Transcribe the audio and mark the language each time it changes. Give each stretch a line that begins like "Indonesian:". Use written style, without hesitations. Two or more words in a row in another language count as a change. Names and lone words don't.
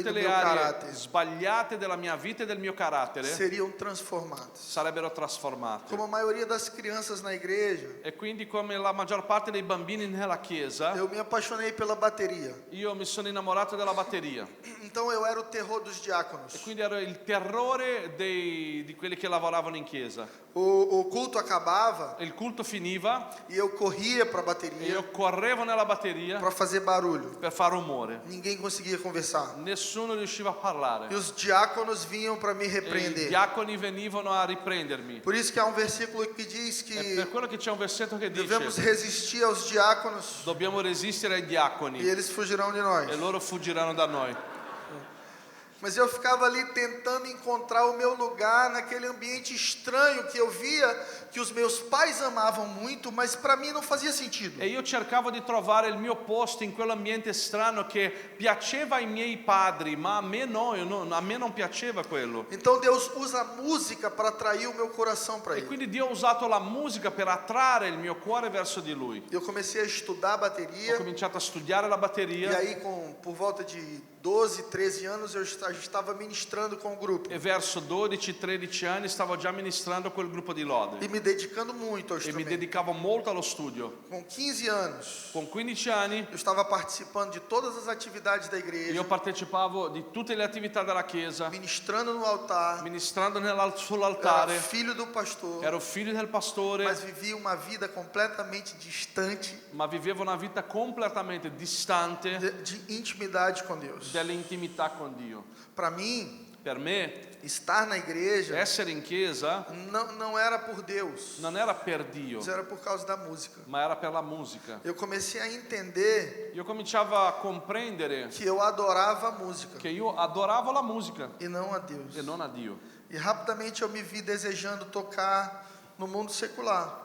Italian: tutte
Portuguese: do
Italian: le
Portuguese: meu
Italian: aree
Portuguese: caráter
Italian: sbagliate della mia vita e del mio carattere
Portuguese: seriam transformadas.
Italian: sarebbero trasformate.
Portuguese: Como a maioria das crianças na igreja,
Italian: E quindi come la maggior parte dei bambini nella chiesa,
Portuguese: eu me apaixonei pela bateria.
Italian: io mi sono innamorato della batteria.
Portuguese: Então eu era o terror dos diáconos.
Italian: E quindi ero il terrore di quelli che lavoravano in chiesa.
Portuguese: O culto acabava
Italian: Il culto finiva
Portuguese: e eu corria para a
Italian: e
Portuguese: bateria
Italian: io correvo nella batteria
Portuguese: para fazer barulho.
Italian: per fare rumore.
Portuguese: Ninguém conseguia conversar.
Italian: Nessuno riusciva a parlare.
Portuguese: E os diáconos vinham para me
Italian: E i
Portuguese: repreender.
Italian: diaconi venivano a riprendermi.
Portuguese: Por isso que há um versículo que diz
Italian: È
Portuguese: que
Italian: per quello che c'è un versetto che
Portuguese: devemos
Italian: dice:
Portuguese: resistir aos diáconos
Italian: dobbiamo resistere ai
Portuguese: e
Italian: diaconi
Portuguese: eles fugirão de
Italian: e
Portuguese: nós.
Italian: loro fuggiranno da noi.
Portuguese: Mas eu ficava ali tentando encontrar o meu lugar naquele ambiente estranho que eu via que os meus pais amavam muito, mas para mim não fazia sentido.
Italian: E io cercavo di trovare il mio posto in quell'ambiente strano che piaceva ai miei padri, ma a me no, a me non piaceva quello.
Portuguese: Então Deus usa a música para atrair o meu coração para
Italian: E
Portuguese: Ele.
Italian: quindi Dio ha usato la musica per attrarre il mio cuore verso di Lui.
Portuguese: Eu comecei a estudar
Italian: Ho
Portuguese: bateria
Italian: cominciato a studiare la
Portuguese: e
Italian: batteria
Portuguese: aí por volta de 12, 13 anos eu já estava ministrando com o grupo
Italian: e verso 12-13 anni stavo già ministrando quel gruppo di lode
Portuguese: e me dedicando muito ao
Italian: e mi
Portuguese: instrumento.
Italian: dedicavo molto allo studio.
Portuguese: Com 15 anos,
Italian: Con 15 anni
Portuguese: eu estava participando de todas as atividades da
Italian: io
Portuguese: igreja,
Italian: partecipavo di tutte le attività della chiesa,
Portuguese: ministrando no altar,
Italian: ministrando
Portuguese: eu era
Italian: sull'altare,
Portuguese: filho do pastor,
Italian: ero figlio del pastore,
Portuguese: mas vivia uma vida completamente distante
Italian: ma vivevo una vita completamente distante
Portuguese: de intimidade com Deus.
Italian: dell'intimità con Dio.
Portuguese: Para mim,
Italian: Per me
Portuguese: estar na igreja
Italian: essere in chiesa
Portuguese: não era por Deus,
Italian: non era per Dio,
Portuguese: mas era por causa da música.
Italian: ma era per la musica.
Portuguese: Eu comecei a entender
Italian: Io cominciavo a comprendere
Portuguese: que eu adorava a música
Italian: che io adoravo la musica
Portuguese: e não a Deus.
Italian: e non a Dio.
Portuguese: E rapidamente eu me vi desejando tocar no mundo secular,